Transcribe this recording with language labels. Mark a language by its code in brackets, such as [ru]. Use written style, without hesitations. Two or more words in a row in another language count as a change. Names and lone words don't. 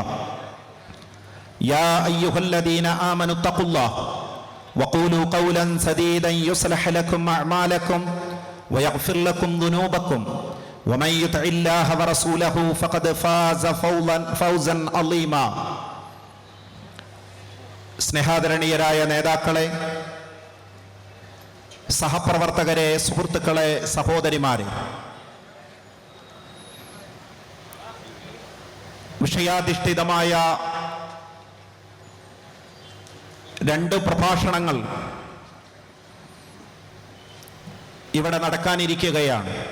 [ar] يا أيها الذين آمنوا اتقوا الله وقولوا قولا سديدا يصلح لكم أعمالكم ويغفر لكم ذنوبكم ومن يطع الله ورسوله فقد فاز فوزا عظيما. [ml] സ്നേഹാദരണീയരായ നേതാക്കളെ, സഹപ്രവർത്തകരെ, സുഹൃത്തുക്കളെ, സഹോദരിമാരെ, വിഷയാധിഷ്ഠിതമായ രണ്ട് പ്രഭാഷണങ്ങൾ ഇവിടെ നടക്കാനിരിക്കുകയാണ്.